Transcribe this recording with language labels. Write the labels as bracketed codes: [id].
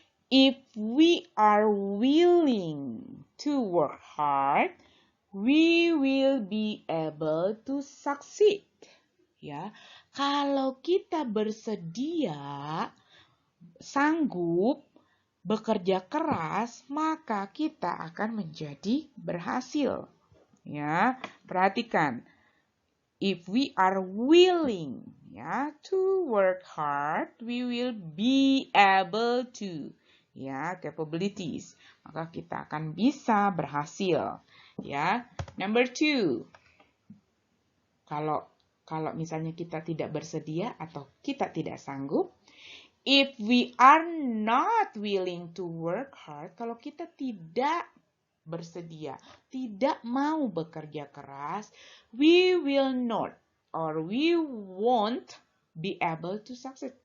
[en] If we are willing to work hard, we will be able to succeed. [id] Ya, kalau kita bersedia, sanggup bekerja keras, maka kita akan menjadi berhasil. Ya, perhatikan. [en] If we are willing, ya, to work hard, we will be able to, ya, capabilities. [id] Maka kita akan bisa berhasil. Ya, number 2. Kalau misalnya kita tidak bersedia atau kita tidak sanggup, [en] if we are not willing to work hard, [id] kalau kita tidak bersedia, tidak mau bekerja keras, [en] we will not or we won't be able to succeed.